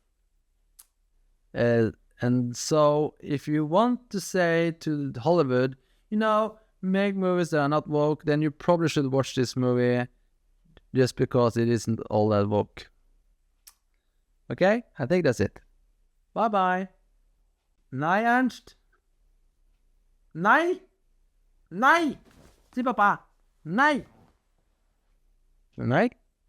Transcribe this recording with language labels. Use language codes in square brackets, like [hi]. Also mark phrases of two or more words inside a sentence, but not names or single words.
[en] And so if you want to say to Hollywood, you know, make movies that are not woke, then you probably should watch this movie just because it isn't all that woke. Okay? I think that's it. Bye-bye. [no] Nei, Ernst? Nei? Nei! Si pappa. Nei! Nei?